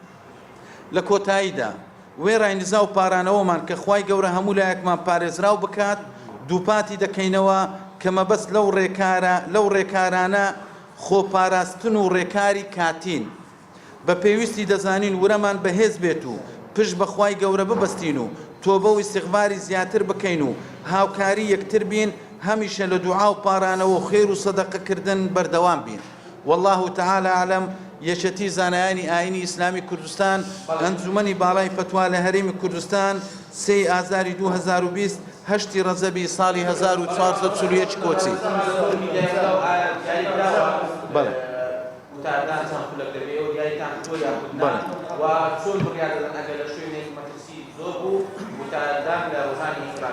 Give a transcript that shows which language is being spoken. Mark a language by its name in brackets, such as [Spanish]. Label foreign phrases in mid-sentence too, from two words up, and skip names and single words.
[Central Kurdish] لە کۆتاییدا وێڕای نزا و پارانەوەمان کە خوای گەورە هەموو لایەکمان پارێزراو بکات دووپاتی دەکەینەوە کە مەبەست لەو ڕێکارانە خۆپاراستن و ڕێکاری کاتین. بە پێویستی دەزانین ورەمان بەهێز بێت و پشت بەخوای گەورە ببەستین و تۆبە و ئیستیغفاری زیاتر بکەین و هاوکاری یەکتر بین، هەمیشە لە دوعا و پارانەوە و خێر و سەدەقەکردن بەردەوام بین. [Arabic] والله تعالى أعلم. [Central Kurdish] یەکێتی زانایانی ئاینی ئیسلامی کوردستان ئەنجومەنی باڵای فتوا لە هەرێمی کوردستان 3 ئازاری 2020 هەشتی ڕەزەبی ساڵی 1441 کۆچی. بەڵێ وتادان چەند خولەک دەبێت و دیاریتان تۆ یاخودنا و چۆن بڕیار دەدەن ئەگەر لە شوێنێک مەترسی زۆر بوو وتادان لە ڕۆژانی ئیفراد.